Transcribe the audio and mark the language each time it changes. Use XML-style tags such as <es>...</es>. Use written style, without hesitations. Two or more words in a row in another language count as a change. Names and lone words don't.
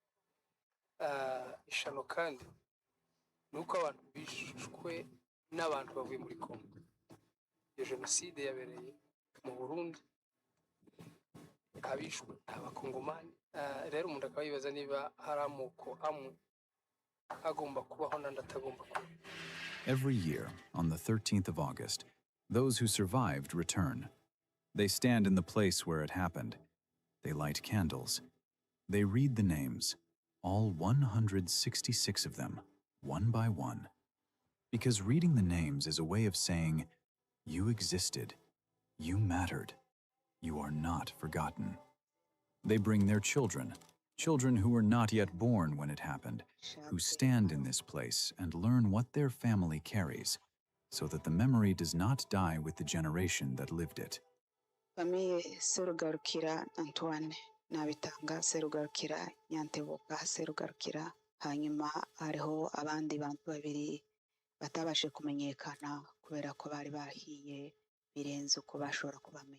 <rn>Ishano kandi ni uko abantu bishwe n'abantu bavuye muri Kongo. Iyo jenoside yabereye mu Burundi, abishwe abakongomani. Rero umuntu akaba yibaza niba hari amoko amwe agomba kubaho n'andi atagomba kuba.</rn> <en>Every year, on the 13th of August, those who survived return. They stand in the place where it happened. They light candles. They read the names, all 166 of them, one by one. Because reading the names is a way of saying, you existed, you mattered, you are not forgotten. They bring their children, children who were not yet born when it happened, who stand in this place and learn what their family carries, so that the memory does not die with the generation that lived it.</en> <rn>Famille Serugarukira Antoine Nabitanga Serugarukira Nyantebuka Serugarukira hanyuma hariho abandi bantu babiri batabashe kumenyekana kubera ko bari bahiye birenze uko bashobora kubamenya.</rn>